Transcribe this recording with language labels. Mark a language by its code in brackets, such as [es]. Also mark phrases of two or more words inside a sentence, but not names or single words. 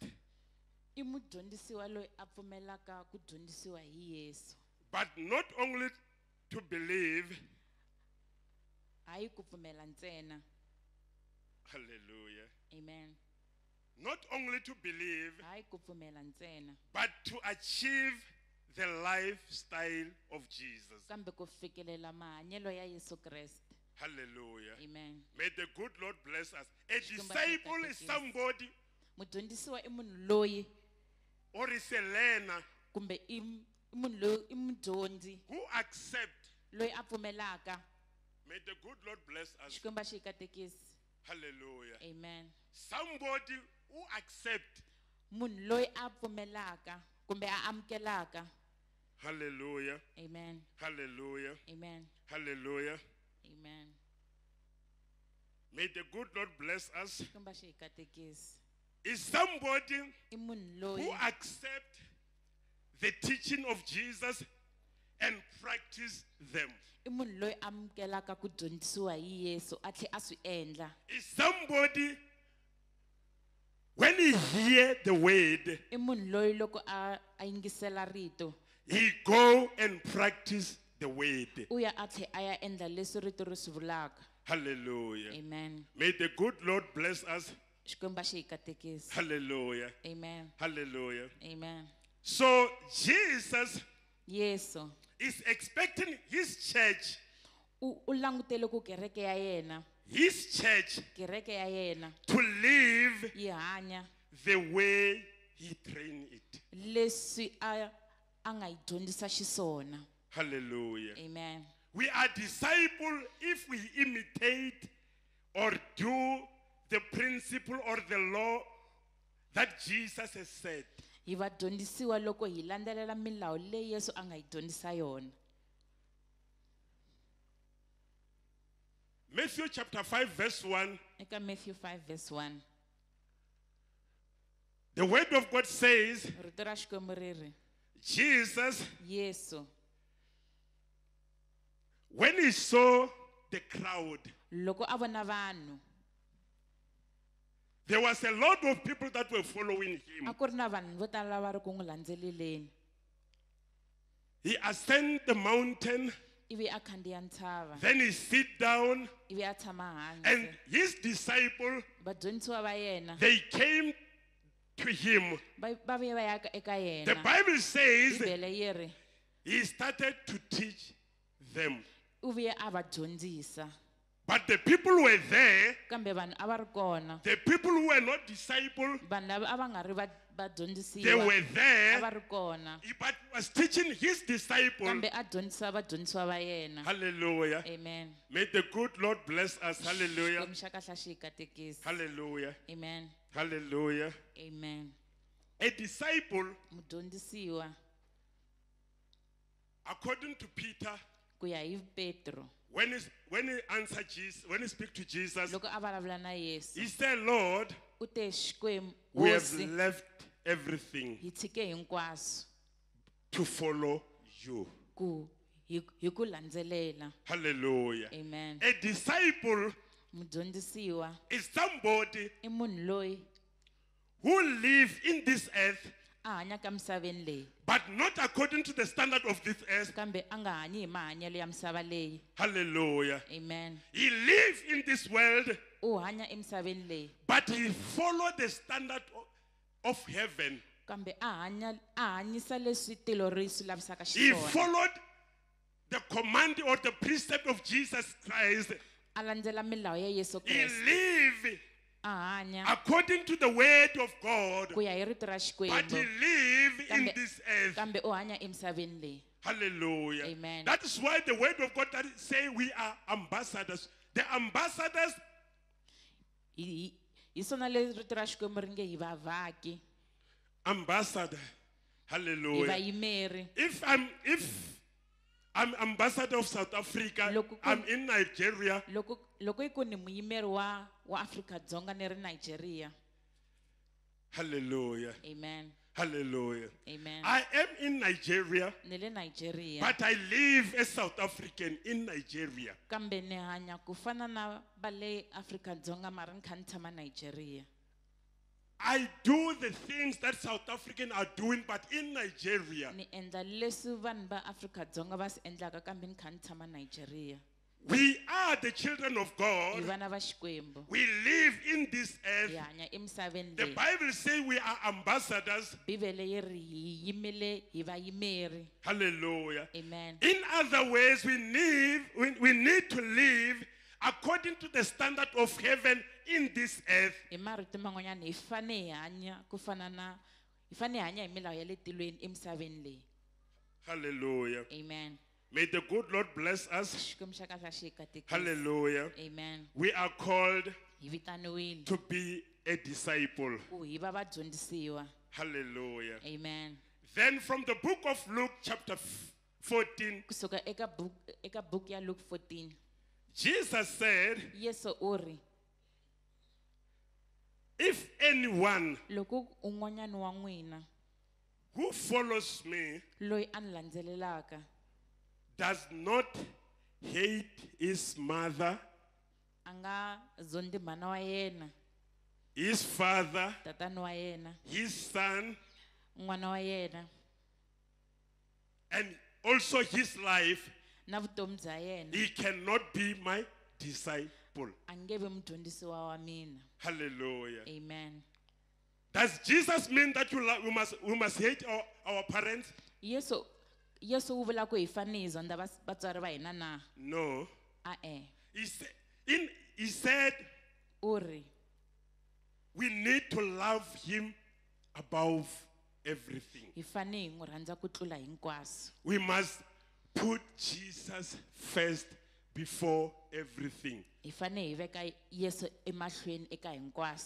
[ts] I mudyondzisiwa loyi a pfumelaka ku dyondzisiwa hi Yesu. [en] but not only to believe, [ts] Hayi ku pfumela ntsena. hallelujah, Amen. [en] not only to believe, [ts] Hayi ku pfumela ntsena [en] but to achieve the lifestyle of Jesus. [ts] kambe ku fikelela mahanyelo ya Yesu Kreste. Hallelujah. Amen. [en] May the good Lord bless us. A [ts] Xikwembu [en] disciple [ts] xi [en] is [ts] katekisa. [en] somebody [ts] Mudyondzisiwa i munhu loyi [en] or is a learner [ts] kumbe i munhu loyi i mudyondzi [en] who accepts. [ts] loyi a pfumelaka. [en] May the good Lord bless us. [ts] Xikwembu xi hi katekisa. Hallelujah. Amen. [en] Somebody who accepts. [ts] Munhu loyi a pfumelaka kumbe a amukelaka. Hallelujah. Amen. Hallelujah. Amen. Hallelujah. Amen. [en] May the good Lord bless us. [ts] Xikwembu xi hi katekisa. [en] Is somebody [ts] I munhu [en] who [ts] loyi [en] accepts the teaching of Jesus and practice them. [ts] i munhu loyi a amukelaka ku dyondzisiwa hi Yesu a tlhe a swi endla. [en] Is somebody when he hear the word, [ts] I munhu loyi loko a yingisela rito [en] he go and practice the word. [ts] u ya a tlhe a ya endla leswi rito ri swi vulaka. Hallelujah. Amen. [en] May the good Lord bless us. [ts] Xikwembu xi hi katekisa. Hallelujah. Amen. Hallelujah. Amen. [en] So Jesus Yesu is expecting his church, [ts] u langutele ku kereke ya yena, [en] his church, [ts] kereke ya yena [en] to live [ts] yi hanya [en] the way he trained it. [ts] leswi a nga yi dyondzisa xiswona. Hallelujah. Amen. [en] We are disciples if we imitate or do the principle or the law that Jesus has said. [ts] Hi vadyondzisiwa loko hi landzelela milawu leyi Yesu a nga yi dyondzisa yona. [en] Matthew chapter 5 verse 1, [ts] eka Matthew 5 verse 1. [en] the word of God says, [ts] Rito ra Xikwembu ri ri, [en] Jesus, Yesu when he saw the crowd, [ts] loko a vona vanhu, [en] there was a lot of people that were following [ts] a [en] him. [ts] ku ri na vanhu vo tala lava ri ku n'wi landzeleleni. [en] He ascended the mountain, [ts] Ivi a khandziya ntshava, [en] then he sit down, [ts] ivi a tshama [en] and [ts] hansi. [en] his disciple, [ts] Vadyondzisiwa va yena [en] they came to him. [ts] va vuye va ya eka [en] The [ts] yena. [en] Bible says [ts] Bibele yi ri [en] he started to teach them. [ts] u vuye a va dyondzisa, [en] But the people were there, [ts] kambe vanhu a va ri kona. [en] the people who were not disciples, [ts] Vanhu lava a va nga ri [en] they [ts] vadyondzisiwa [en] were [ts] a va [en] there, [ts] ri kona, [en] but he was teaching his disciples. [ts] kambe a dyondzisa vadyondzisiwa va yena. Hallelujah. Amen. [en] May the good Lord bless us. Hallelujah. [ts] Xikwembu xa kahle xi hi katekisi. Hallelujah. Amen. Hallelujah. Amen. [en] A disciple, [ts] Mudyondzisiwa [en] according to Peter, [ts] ku ya hi Petro, [en] when he answered Jesus, when he speak to Jesus, [ts] loko a vulavula na Yesu, [en] he said, Lord, [ts] u te Xikwembu, [en] we have [ts] hosi, [en] left everything [ts] hi tshike hinkwaswo [en] to follow you. [ts] ku hi ku landzelela. Hallelujah. Amen. [en] A disciple [ts] Mudyondzisiwa [en] is somebody [ts] i munhu loyi [en] who live in this earth, [ts] a hanyaka misaveni leyi, [en] but not according to the standard of this earth. [ts] kambe a nga hanyi hi mahanyelo ya misava leyi. Hallelujah. Amen. [en] He live in this world, [ts] U hanya emisaveni leyi, [en] but he follow the standard of heaven. [ts] kambe a hanyisa leswi tilo ri swi lavisaka [en] He [ts] xiswona. [en] followed the command or the precept of Jesus Christ. [ts] A landzela milawu ya Yesu [en] He Kreste. live [ts] A hanya [en] according to the word of God, [ts] ku ya hi rito ra [en] but he [ts] Xikwembu, [en] live in [ts] Kambe- [en] this earth. [ts] kambe u hanya emisaveni leyi. Hallelujah. Amen. [en] That is why the word of God that say we are ambassadors. The ambassadors, [ts] Hi swona le rito ra Xikwembu ri nge hi vavhaki, [en] ambassador. [ts] hi Hallelujah. vayimeri. [en] If I'm ambassador of South Africa, [ts] Loko ku- [en] I'm in Nigeria, [ts] Loko hi ku ni muyimeri wa Afrika-Dzonga ni ri Nigeria. hallelujah, Amen. hallelujah. Amen. [en] I am in Nigeria, [ts] Ni le Nigeria, [en] but I live as South African in Nigeria. [ts] kambe ni hanya ku fana na va le Afrika-Dzonga mara ni kha ni tshama Nigeria. [en] I do the things that South Africans are doing, but in Nigeria. [ts] Ni endla leswi vanhu va Afrika-Dzonga va swi endlaka, kambe ni kha ni tshama Nigeria. [en] We are the children of [ts] Hi [en] God. [ts] vana va Xikwembu, [en] We live in this earth. [ts] hi hanya emisaveni [en] The [ts] leyi. [en] Bible says we are ambassadors. [ts] Bibele yi ri hi yimele hi vayimeri. Hallelujah. Amen. [en] In other ways, we need to live according to the standard of heaven in this earth. [ts] Hi marito man'wanyana hi fane hi hanya ku fana na hi fane hi hanya hi milawu ya le tilweni emisaveni leyi. Hallelujah. Amen. May the good Lord bless us. Xikwembu xa kahle xi hi katekisa. Hallelujah. Amen. [en] We are called [ts] Hi vitaniwile [en] to be a disciple. [ts] ku hi va vadyondzisiwa. Hallelujah. Amen. [en] Then from the book of Luke chapter 14, [ts] Kusuka eka book ya Luke 14, [en] Jesus said, [ts] Yesu u ri, [en] if anyone [ts] loko un'wanyana wa n'wina [en] who follows me [ts] loyi a ni landzelelaka [en] does not hate his mother, [ts] a nga zondi mana wa yena, [en] his father, [ts] tatani wa yena, [en] his son, [ts] n'wana wa yena, [en] and also his life, [ts] na vutomi bya yena, [en] he cannot be my disciple. [ts] a nge vi mudyondzisiwa wa mina. Hallelujah. Amen. [en] Does Jesus mean that we must hate our parents? [ts] Yesu u vula ku hi fane hi zonda vatswari va hina na? [en] No. [ts] E-e. [en] He said [ts] U ri [en] we need to love him above everything. [ts] hi fane hi n'wi rhandza ku tlula hinkwaswo. [en] We must put Jesus first before everything, [ts] Hi fane hi veka Yesu emahlweni eka hinkwaswo.